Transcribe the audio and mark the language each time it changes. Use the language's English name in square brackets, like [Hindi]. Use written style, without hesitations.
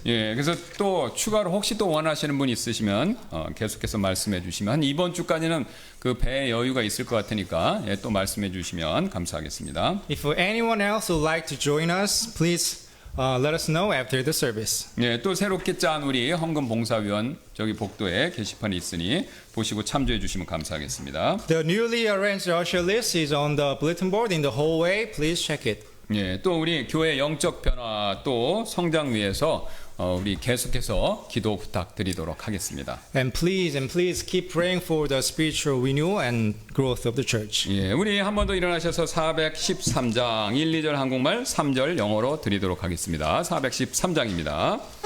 [Korean] 예, 그래서 또 추가로 혹시 또 원하시는 분 있으시면 계속해서 말씀해 주시면 한 이번 주까지는 그 배에 여유가 있을 것 같으니까 예, 또 말씀해 주시면 감사하겠습니다. [English] If anyone else would like to join us, please let us know after the service. [Korean] 예, 또 새롭게 짠 우리 헌금 봉사위원 저기 복도에 게시판이 있으니 보시고 참조해 주시면 감사하겠습니다. [English] The newly arranged usher list is on the bulletin board in the hallway. Please check it. [Korean] 예, 또 우리 교회 영적 변화 또 성장 위해서 우리 계속해서 기도 부탁드리도록 하겠습니다. [English] And please keep praying for the spiritual renewal and growth of the church. [Korean] 예, 우리 한 번 더 일어나셔서 413장 1, 2절 한국말 3절 영어로 드리도록 하겠습니다. 413장입니다.